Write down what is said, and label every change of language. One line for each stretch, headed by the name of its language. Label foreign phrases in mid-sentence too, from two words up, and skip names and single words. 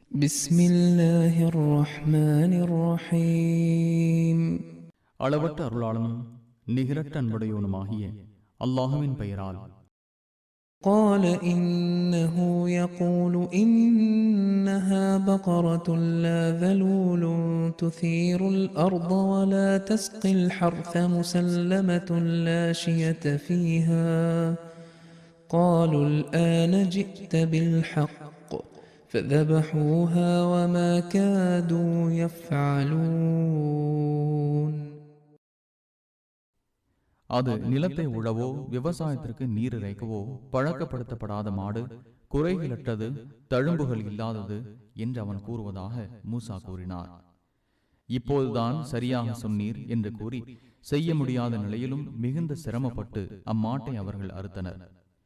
Arabic: بسم الله الرحمن الرحيم
Tamil: அளவற்ற அருளாளனும் நிகரற்ற அன்புடையவனுமாகிய அல்லாஹுவின் பெயரால்.
Arabic: قال إنه يقول إنها بقرة لا ذلول تثير الأرض ولا تسقي الحرث مسلمة لا شية فيها قالوا الآن جئت بالحق فذبحوها وما كادوا يفعلون.
Tamil: அது நிலத்தை உழவோ விவசாயத்திற்கு நீர் இறைக்கவோ பழக்கப்படுத்தப்படாத மாடு, குறைகளற்றது, தழும்புகள் இல்லாதது என்று அவன் கூறுவதாக மூசா கூறினார். இப்போதுதான் சரியாக சொன்னீர் என்று கூறி செய்ய முடியாத நிலையிலும் மிகுந்த சிரமப்பட்டு அம்மாட்டை அவர்கள் அறுத்தனர்.